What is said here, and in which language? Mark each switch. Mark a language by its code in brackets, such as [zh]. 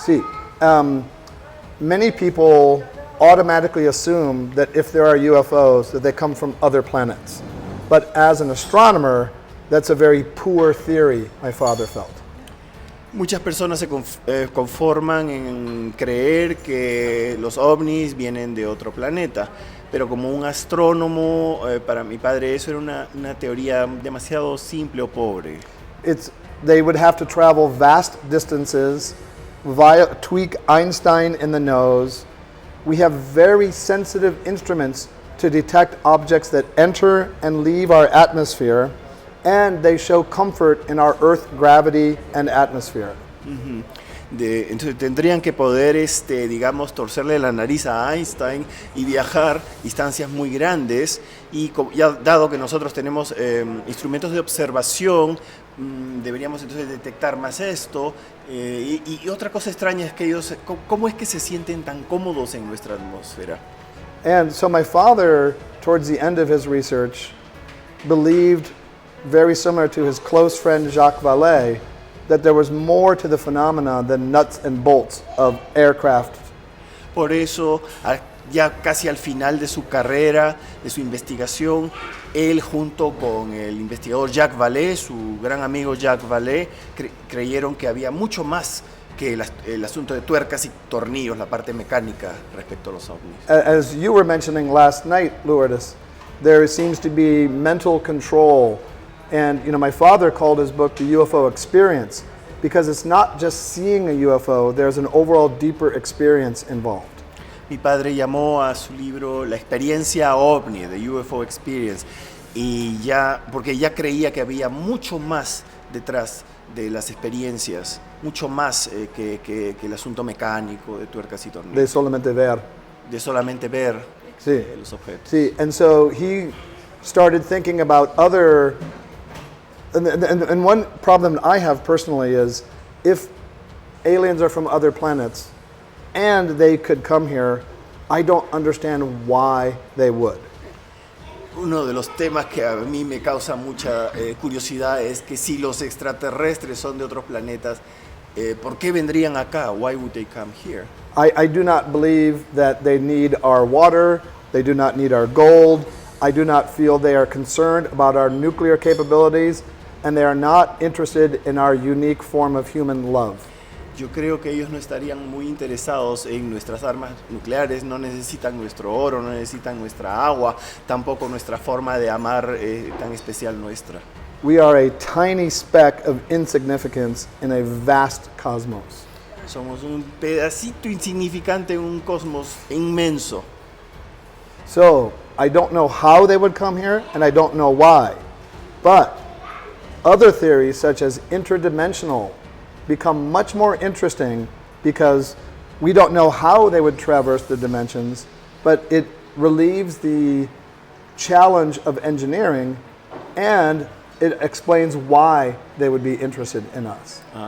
[en] See, many people automatically assume that if there are UFOs, that they come from other planets. But as an astronomer, that's a very poor theory, my father felt. [es] Muchas personas se conforman en creer que los ovnis vienen de otro planeta, pero como un astrónomo, para mi padre eso era una teoría demasiado simple o pobre. [en] They would have to travel vast distances, tweak Einstein in the nose. We have very sensitive instruments to detect objects that enter and leave our atmosphere, and they show comfort in our Earth gravity and atmosphere. [es] Entonces tendrían que poder, digamos, torcerle la nariz a Einstein y viajar distancias muy grandes, y ya dado que nosotros tenemos instrumentos de observación, deberíamos entonces detectar más esto. Y otra cosa extraña es que ellos, ¿cómo es que se sienten tan cómodos en nuestra atmósfera? [en] And so my father, towards the end of his research, believed, very similar to his close friend Jacques Vallée, that there was more to the phenomena than nuts and bolts of aircraft. [es] Por eso, ya casi al final de su carrera, de su investigación, él junto con el investigador Jacques Vallée, su gran amigo Jacques Vallée, creyeron que había mucho más que el asunto de tuercas y tornillos, la parte mecánica respecto a los ovnis. [en] As you were mentioning last night, Lourdes, there seems to be mental control. And my father called his book The UFO Experience because it's not just seeing a UFO, there's an overall deeper experience involved. [es] Mi padre llamó a su libro La experiencia ovni, The UFO Experience, porque ya creía que había mucho más detrás de las experiencias, mucho más que el asunto mecánico de tuercas y tornillos. De solamente ver. De solamente ver Sí. Los objetos. [en] See, and so he started thinking about other, and one problem I have personally is if aliens are from other planets and they could come here, I don't understand why they would. [es] Uno de los temas que a mí me causa mucha curiosidad es que si los extraterrestres son de otros planetas, ¿por qué vendrían acá? [en] Why would they come here? I do not believe that they need our water, they do not need our gold, I do not feel they are concerned about our nuclear capabilities, and they are not interested in our unique form of human love. [es] Yo creo que ellos no estarían muy interesados en nuestras armas nucleares, no necesitan nuestro oro, no necesitan nuestra agua, tampoco nuestra forma de amar tan especial nuestra. [en] We are a tiny speck of insignificance in a vast cosmos. [es] Somos un pedacito insignificante en un cosmos inmenso. [en] So, I don't know how they would come here, and I don't know why. But other theories, such as interdimensional, become much more interesting because we don't know how they would traverse the dimensions, but it relieves the challenge of engineering, and it explains why they would be interested in us.